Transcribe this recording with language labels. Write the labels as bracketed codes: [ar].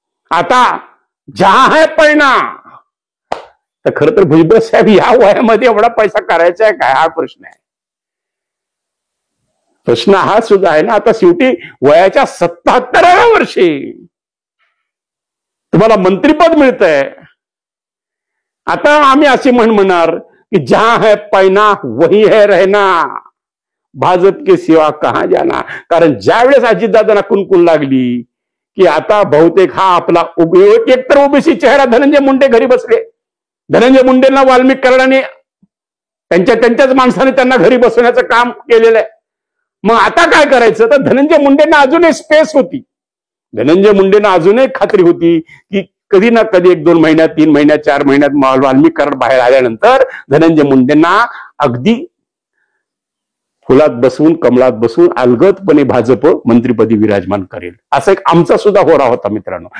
[mr] आता [hi] जहां है पैना, [mr] तर खरं तर भुजबळ साहेब या वयामध्ये एवढा पैसा करायचा आहे काय, हा प्रश्न आहे. प्रश्न हा सुद्धा आहे ना. आता शेवटी वयाच्या 77व्या वर्षी तुम्हाला मंत्रिपद मिळतंय. आता आम्ही असे म्हणणार की [hi] जहां है पैना वही है रहना, भाजप के सिवा कहां जाना. [mr] कारण ज्यावेळेस अजितदादांना कुणकुण लागली की आता बहुतेक हा आपला एकतर ओबीसी चेहरा धनंजय मुंडे घरी बसले, धनंजय मुंडेंना वाल्मिक कराडाने त्यांच्याच माणसाने त्यांना घरी बसवण्याचं काम केलेलं आहे. मग आता काय करायचं? तर धनंजय मुंडेंना अजूनही स्पेस होती, धनंजय मुंडेंना अजूनही खात्री होती की कधी ना कधी 1-2 महिन्यात, 3 महिन्यात, 4 महिन्यात वाल्मिक कराड बाहेर आल्यानंतर धनंजय मुंडेंना अगदी फुलात बसून, कमळात बसून अलगदपणे भाजप मंत्रिपदी विराजमान करेल, असा एक आमचा सुद्धा होरा होता मित्रांनो.